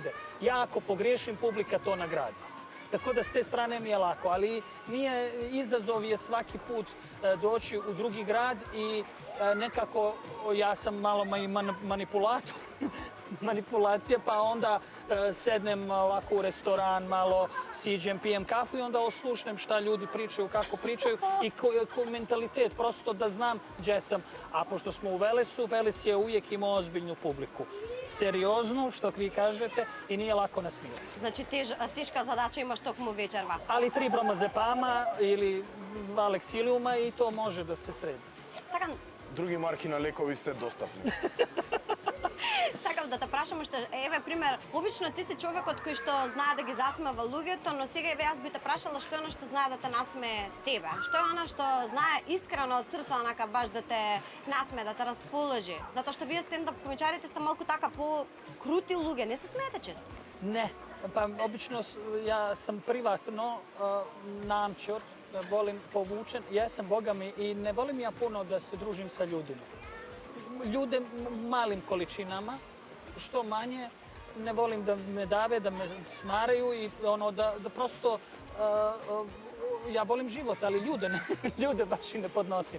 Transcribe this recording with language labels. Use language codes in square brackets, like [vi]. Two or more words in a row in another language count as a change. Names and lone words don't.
[sr] Ja ako pogriješim, publika to nagradi. Tako da s te strane mi je lako, ali izazov je svaki put doći u drugi grad i nekako ja sam malo i manipulator, manipulacija, pa onda sednem ovako u restoran, malo siđem, pijem kafu i onda oslušnem šta ljudi pričaju, kako pričaju i koji mentalitet, prosto da znam gdje sam. A pošto smo u Velesu, Veles je uvijek imao ozbiljnu publiku. Serioznu, što vi kažete, i nije lako nasmijati. [mk] Значи тешка задача имаш токму вечерва. [sr] Ali 3 бромазепама или 2 лексилиума и то може да се среди. [mk] Сакам Други марки на лекови се достапни. Сакам да те прашам што еве пример, обично ти си човекот кој што знае да ги засмева луѓето, но сега еве јас би те прашала што е она што знае да те насмее тебе. Што е она што знае искрено од срце онака баш да те насмее, да те расположи. Затоа што вие стендап комичарите сте малку така по-крути луѓе, не се смеете често. [sr] Ne, pa obično ja sam privatno namčor, volim povučen, jesam Boga mi i ne volim ja puno da se družim sa ljudima. Ljude malim količinama, što manje, ne volim da me dave, da me smaraju i ono da prosto ja volim život, ali ljude baš i ne podnosim.